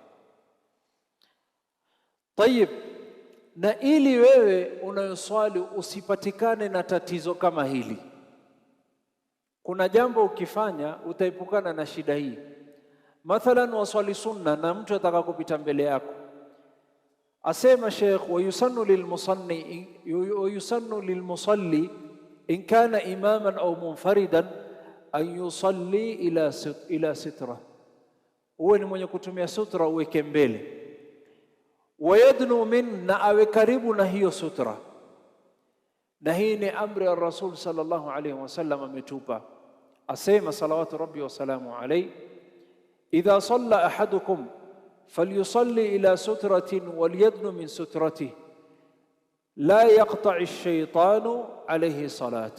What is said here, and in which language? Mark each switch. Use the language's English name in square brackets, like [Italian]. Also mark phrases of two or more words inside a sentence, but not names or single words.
[Swahili] Tayib, na ili wewe unayoswali usipatikane na tatizo kama hili, kuna jambo ukifanya utaepukana na shida hii. Mathalan waswali sunna na mtu ataka kupita mbele yako, asema Sheikh, [Arabic] ويسن للمصلي إن كان إماما أو منفردا أن يصلي إلى سترة. [Swahili] Uwe ni mwenye kutumia sutra, uweke mbele. [Arabic] ويدنو من, [Swahili] na awe karibu na hiyo sutra. Na hii ni amri ya Rasul [Arabic] صلى الله عليه وسلم [Swahili] ametupa. Asema [Arabic] صلوات ربي وسلامه عليه, إذا صلى أحدكم فليصل إلى سترة وليدن من سترته لا يقطع الشيطان عليه صلاته.